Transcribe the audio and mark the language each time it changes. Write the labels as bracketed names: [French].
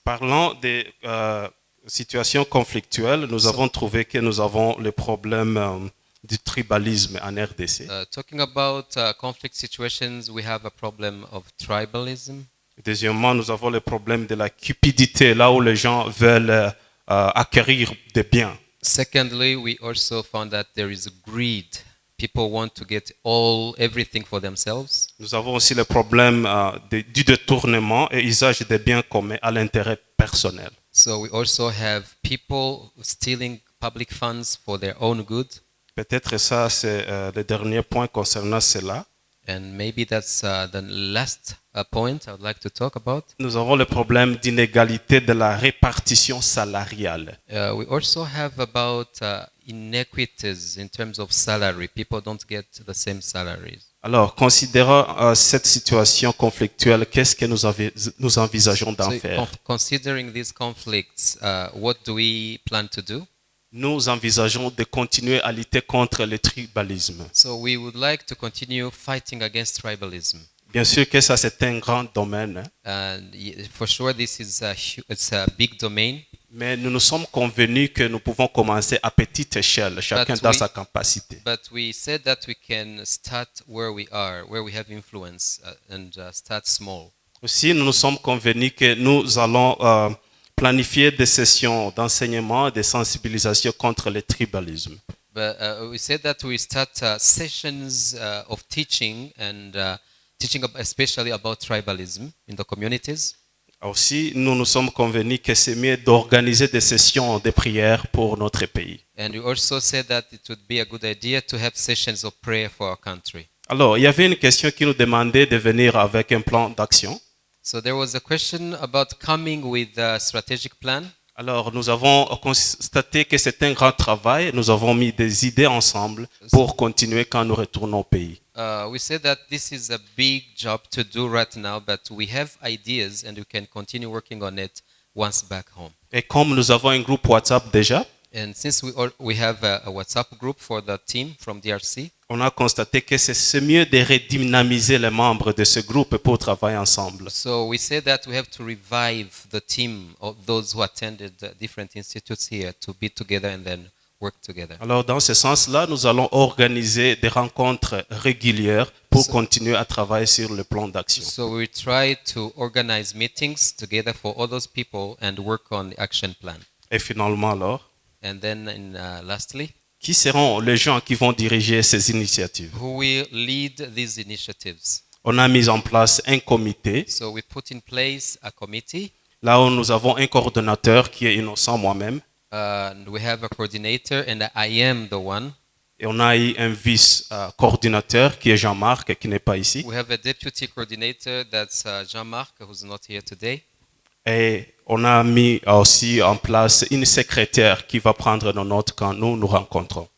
[French] Parlant des situations conflictuelles, nous avons trouvé que nous avons le problème du tribalisme en RDC. [English] Talking about conflict situations, we have a problem of tribalism. [French] Deuxièmement, nous avons le problème de la cupidité, là où les gens veulent acquérir des biens. [English] Secondly, we also found that there is greed. People want to get everything for themselves. [French] Nous avons aussi le problème du détournement et usage des biens communs à l'intérêt personnel. [English] So we also have people stealing public funds for their own good. [French] Peut-être ça, c'est le dernier point concernant cela. [English] And maybe that's the last point I would like to talk about. [French] Nous avons le problème d'inégalité de la répartition salariale. [English] We also have about inequities in terms of salary. People don't get the same salaries. [French] Alors, considérant cette situation conflictuelle, qu'est-ce que nous envisageons d'en [English] So, [French] faire? [English] considering these conflicts, what do we plan to do? [French] Nous envisageons de continuer à lutter contre le tribalisme. [English] So we would like to continue fighting against tribalism. [French] Bien sûr que ça, c'est un grand domaine, [English] And for sure, this is it's a big domain. [French] mais nous nous sommes convenus que nous pouvons commencer à petite échelle, chacun [English] But [French] dans [English] we- [French] sa capacité. [English] But we said that we can start where we are, where we have influence, and start small. [French] Aussi, nous nous sommes convenus que nous allons planifier des sessions d'enseignement et de sensibilisation contre le tribalisme. [English] But we said that we start sessions of teaching and teaching especially about tribalism in the communities. [French] Aussi, nous nous sommes convenus que c'est mieux d'organiser des sessions de prière pour notre pays. [English] And we also said that it would be a good idea to have sessions of prayer for our country. [French] Alors, il y avait une question qui nous demandait de venir avec un plan d'action. [English] So there was a question about coming with a strategic plan. [French] Alors, nous avons constaté que c'est un grand travail. Nous avons mis des idées ensemble pour continuer quand nous retournons au pays. [English] We said that this is a big job to do right now, but we have ideas and we can continue working on it once back home. [French] Et comme nous avons un groupe WhatsApp déjà, [English] And since we have a WhatsApp group for the team from DRC, [French] on a constaté que c'est mieux de redynamiser les membres de ce groupe pour travailler ensemble. [English] so we said that we have to revive the team of those who attended different institutes here to be together and then work together. [French] Alors, dans ce sens-là, nous allons organiser des rencontres régulières pour continuer à travailler sur le plan d'action. [English] So we try to organize meetings together for all those people and work on the action plan. [French] Et finalement, alors, [English] And then lastly, [French] qui seront les gens qui vont diriger ces initiatives? [English] who will lead these initiatives? [French] On a mis en place un comité, [English] So we put in place a committee. [French] là où nous avons un coordonnateur qui est Innocent, moi-même, [English] And we have a coordinator, and I am the one. [French] et on a eu un vice-coordinateur qui est Jean-Marc, qui n'est pas ici. [English] We have a deputy coordinator, that's Jean-Marc, who's not here today. [French] Et on a mis aussi en place une secrétaire qui va prendre nos notes quand nous nous rencontrons.